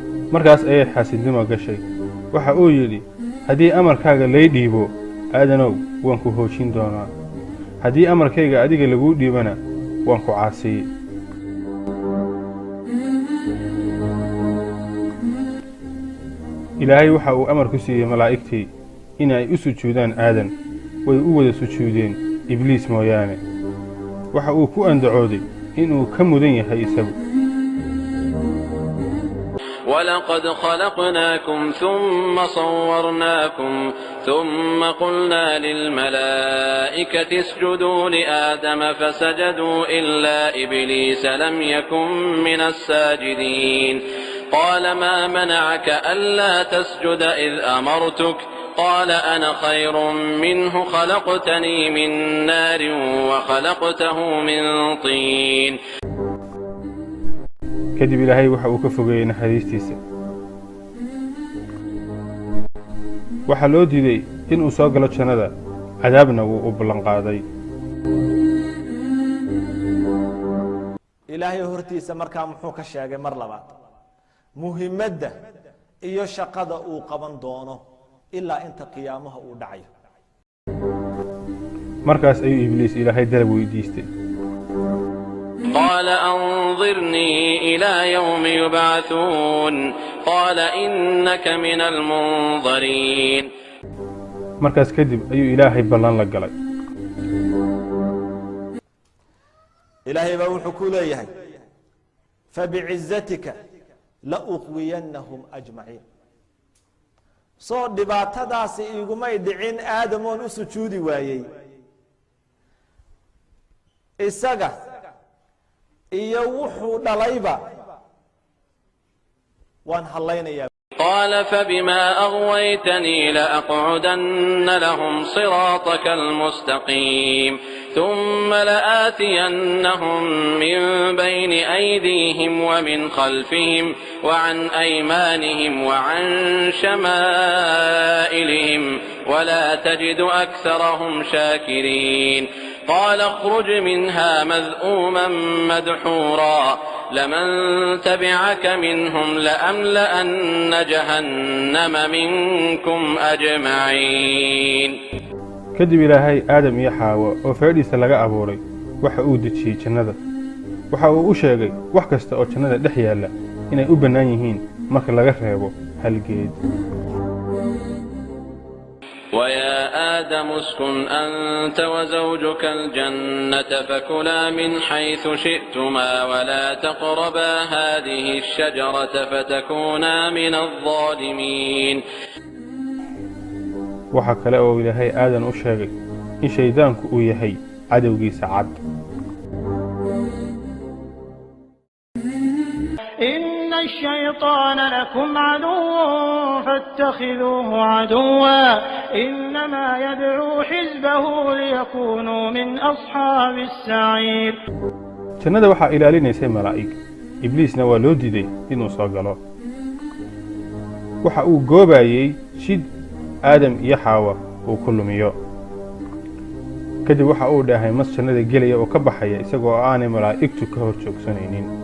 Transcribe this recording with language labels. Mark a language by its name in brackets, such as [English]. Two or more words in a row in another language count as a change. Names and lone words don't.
[Somali] markaas ayay xaasidnimo gashay waxa uu yidhi haddii amarkaaga lay dhiibo aadanow waan ku hoojin doonaa haddii amarkayga adiga laguu dhiibana waan ku caasiyey ilaahay waxa uu amar ku siiyey malaa'igtii inay u sujuudaan aadan way u wada sujuudeen ibliis mooyaane waxa uu ku andacooday inuu ka mudan yahay isagu [Arabic] ولقد خلقناكم ثم صورناكم ثم قلنا للملائكة اسجدوا لآدم فسجدوا إلا إبليس لم يكن من الساجدين قال ما منعك ألا تسجد إذ أمرتك قال أنا خير منه خلقتني من نار وخلقته من طين [Somali] kadib ilaahay waxa uu ka fogeeyey naxariistiisa waxa loo diiday inuu soo galo jannada cadaabna wuu u ballan qaaday ilaahay hortiisa markaa muxuu ka sheegay mar labaad muhiimadda iyo shaqada uu qaban doono ilaa inta qiyaamaha uu dhacayo markaas ayuu ibliis ilaahay dalab weydiistay [Arabic] قال أنظرني إلى يوم يبعثون قال إنك من المنظرين [Somali] markaas kadib ayuu ilaahay ballan la galay ilaahay baa wuxuu ku leeyahay [Arabic] فبعزتك لأغوينهم أجمعين [Somali] soo dhibaatadaasi igumay dhicin aadamoon u sujuudi waayey isaga iyo wuxuu dhalayba waan hallaynayaa [Arabic] قال فبما أغويتني لأقعدن لهم صراطك المستقيم ثم لآتينهم من بين أيديهم ومن خلفهم وعن أيمانهم وعن شمائلهم ولا تجد أكثرهم شاكرين قال اخرج منها مذءوما مدحورا لمن تبعك منهم لأملأن جهنم منكم أجمعين [Somali] kadib ilaahay aadam iyo xaawo oo feedhiisa laga abuuray waxa uu dejiyey jannada waxa uu u sheegay wax kasta oo jannada dhex yaalla inay u bannaan yihiin marka laga reebo hal geed [Arabic] ويا آدم اسكن أنت وزوجك الجنة فكلا من حيث شئتما ولا تقربا هذه الشجرة فتكونا من الظالمين [Somali] waxa kale oo ilaahay aadan u sheegay in shaydaanku uu yahay cadowgiisa cad [Arabic] إن الشيطان لكم عدو فاتخذوه عدوا إنما يدعو حزبه ليكونوا من أصحاب السعير [Somali] jannada waxaa ilaalinaysay malaa'ig ibliisna waa loo diiday inuu soo galo waxa uu goobayey shid aadam iyo xaawa uu ku lumiyo kadib waxa uu dhahay mas jannada gelaya oo ka baxaya isagoo aanay malaa'igtu ka hor joogsanaynin